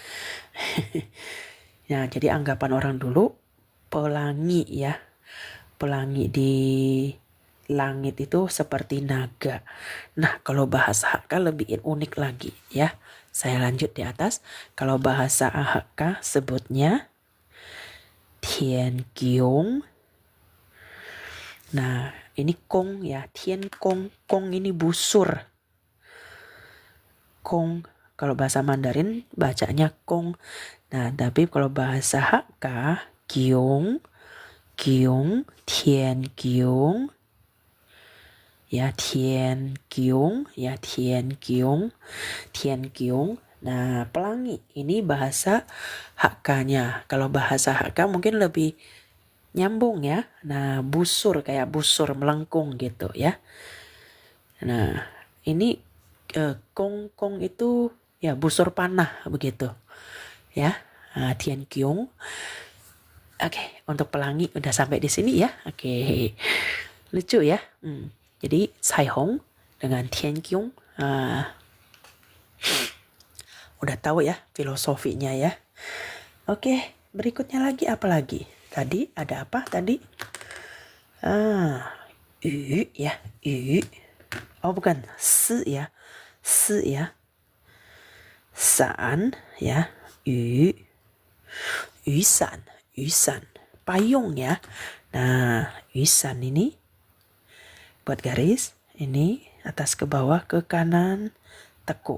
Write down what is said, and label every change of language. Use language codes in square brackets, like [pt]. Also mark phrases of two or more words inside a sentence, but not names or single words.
[id] Nah jadi anggapan orang dulu pelangi ya, pelangi di langit itu seperti naga. Nah kalau bahasa Hakka lebih unik lagi ya. Saya lanjut di atas. Kalau bahasa Hakka sebutnya [hak] Tian Giong. [id] Nah ini kong ya, [hak] Tian Kong. [id] Kong ini busur. Kong, kalau bahasa Mandarin bacanya kong. Nah tapi kalau bahasa Hakka [hak] Giong, Giong, Tian Giong. Ya Tian Giong, ya Tian Giong, Tian Giong. [id] Nah pelangi ini bahasa Hakkanya. Kalau bahasa Hakka mungkin lebih nyambung ya. Nah busur, kayak busur melengkung gitu ya. Nah ini kong itu ya busur panah begitu ya. [hak] Tian Giong. [id] Oke, untuk pelangi udah sampai di sini ya. Oke, lucu ya. Jadi Caihong dengan [hak] Tian Giong [id] udah tahu ya filosofinya ya. Oke, berikutnya lagi apa lagi? Tadi ada apa tadi? Yu ya, yu. Oh bukan, si ya. Si ya. San ya, yu. Yusan, yusan. Payung ya. Nah, yusan ini buat garis, ini atas ke bawah, ke kanan, tekuk.